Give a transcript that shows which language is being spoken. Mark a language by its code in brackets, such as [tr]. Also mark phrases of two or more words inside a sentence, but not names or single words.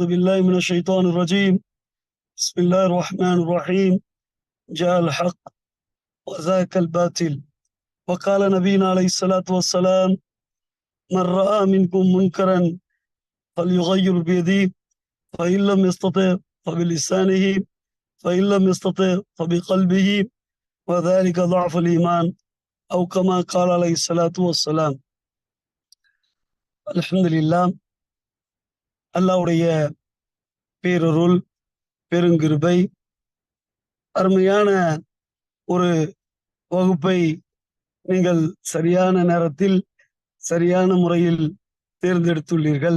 [ar] بالله من الشيطان الرجيم بسم الله الرحمن الرحيم جاء الحق وذاك الباطل وقال نبينا عليه الصلاة والسلام من رأى منكم منكرا فليغير بيده فإن لم يستطع فبلسانه فإن لم يستطع فبقلبه وذلك ضعف الإيمان أو كما قال عليه الصلاة والسلام. الحمد لله. [ta] அல்லாஹ்வுடைய பேரருள் பெருங்கிருபை அருமையான ஒரு வகுப்பை நீங்கள் சரியான நேரத்தில் சரியான முறையில் தேர்ந்தெடுத்துள்ளீர்கள்.